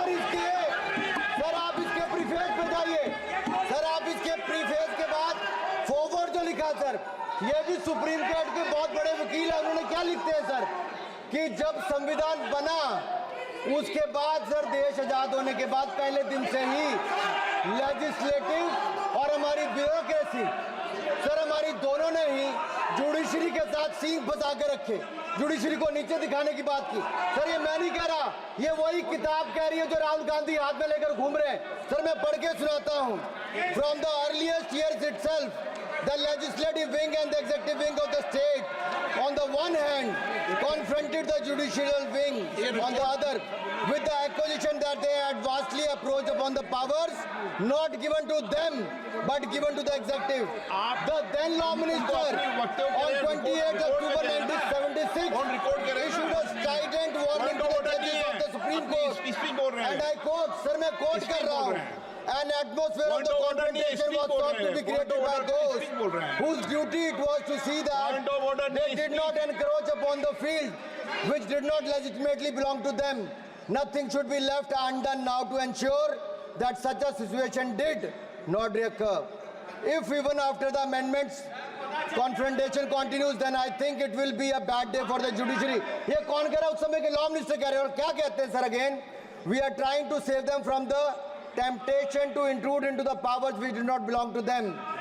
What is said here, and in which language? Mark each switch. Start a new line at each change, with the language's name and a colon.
Hindi: Sir आप इसके preface पे जाइए। सर आप इसके प्रीफेस के बाद फॉरवर्ड जो लिखा सर, ये भी सुप्रीम कोर्ट के बहुत बड़े वकील है, उन्होंने क्या लिखते हैं सर कि जब संविधान बना उसके बाद सर, देश आजाद होने के बाद पहले दिन से ही लेजिस्लेटिव और हमारी ब्यूरोक्रेसी सर, हमारी दोनों ने ही जुडिशरी के साथ सींग फंसा के रखे, जुडिशरी को नीचे दिखाने की बात की। सर ये मैं नहीं कह रहा, ये वही किताब कह रही है जो राहुल गांधी हाथ में लेकर घूम रहे हैं। सर मैं पढ़ के सुनाता हूँ।
English: From the earliest years itself the legislative wing and the executive wing of the state on the one hand confronted the judicial wing on the other with the accusation that they had vastly approached upon the powers not given to them but given to the executive. The then law minister on 28th October 1976 issued a strident warning to the judges of the Supreme Court and I quote, sir
Hindi: मैं quote कर रहा हूँ,
English: an atmosphere of the confrontation was thought to be created by those whose duty it was to see that they did not encroach upon the field which did not legitimately belong to them. Nothing should be left undone now to ensure that such a situation did not recur. If even after the amendments confrontation continues, then I think it will be a bad day for the judiciary.
Hindi: ये कौन कह रहा है? उस समय के law minister कह रहे हैं. और क्या कहते हैं sir?
English: Again, we are trying to save them from the temptation to intrude into the powers which do not belong to them.